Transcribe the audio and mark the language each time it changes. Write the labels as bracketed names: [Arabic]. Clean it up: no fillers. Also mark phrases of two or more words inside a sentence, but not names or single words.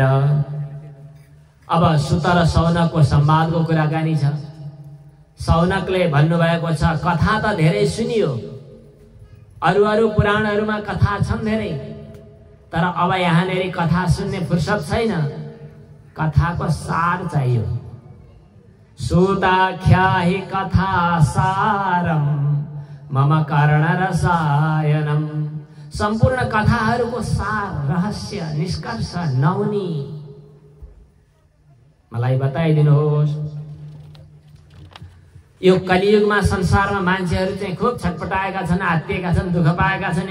[Nepali] अब सुत र सौनकको संवादको कुराकानी छ। सौनकले भन्नुभएको छ, कथा त धेरै सुनियो, अरू पुराणहरूमा कथा छन् धेरै, तर अब यहाँनेरि कथा सुन्ने फुर्सद छैन, कथाको सार चाहियो। [Sanskrit] सुताख्याहि कथा सारम मम कर्ण रसायनम। [Nepali] सम्पूर्ण कथाहरूको सार, रहस्य, निष्कर्ष, नौनी मलाई बताइदिनुहोस्। यो कलियुगमा संसारमा मान्छेहरू चाहिँ खूब छटपटाएका छन्, आत्तिएका छन्, दुःख पाएका छन्।